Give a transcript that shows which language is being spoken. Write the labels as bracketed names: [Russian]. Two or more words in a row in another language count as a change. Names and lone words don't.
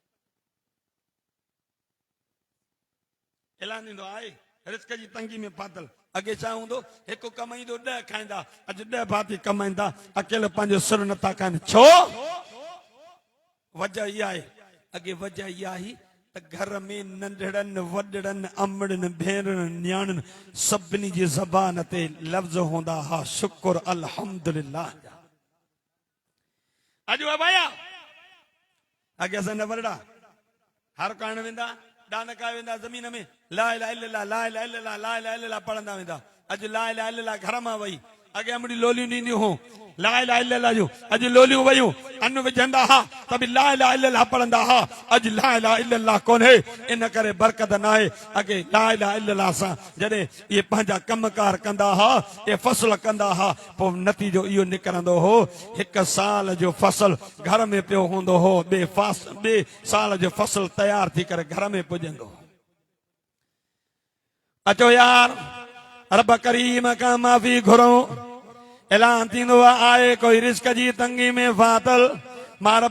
[Sindhi] ऐलान ईंदो आहे रिज़्क़ जी तंगी में फाथल अॻे छा हूंदो हिकु कमाईंदो 10 खाईंदा अॼु 10 भाती कमाईंदा अकेले पंहिंजो सुर नथा खाइनि छो वजह इहा आहे अॻे वजह इहा आई त घर में नंढड़नि वॾड़नि अमड़नि भेनरनि न्याणनि सभिनी जी ज़बान ते लफ़्ज़ हूंदा हा शुक्र अल्हम्दुलिल्लाह अॼु भाया अॻे असां न वरड़ा हर करण वेंदा डानका वेंदा ज़मीन में [Arabic] لا إله إلا الله لا إله إلا الله لا إله إلا الله [Sindhi] पढ़ंदा वेंदा अॼु [Arabic] لا إله إلا الله [Sindhi] घर मां वई अॻे अमड़ी लोलियूं ॾींदियूं हो [Arabic] لا إله إلا الله [Sindhi] जो अॼु लोलियूं वयूं अन विझंदा हा त बि [Arabic] لا إله إلا الله [Sindhi] पढ़ंदा हा अॼु [Arabic] لا إله إلا الله [Sindhi] कोन्हे इन करे बरकत न आहे अॻे [Arabic] لا إله إلا الله [Sindhi] सां जॾहिं इहे पंहिंजा कमकार कंदा हा इहे फसल कंदा हा पोइ नतीजो इहो निकिरंदो हो 1 साल जो फसल घर में पियो हूंदो हो ॿिए साल जो फसल तयार थी करे घर में पुॼंदो अचो यार रब करीम खां माफ़ी घुरो ऐलान थींदो आहे कोई रिज़्क़ जी तंगी में फाथल मां रब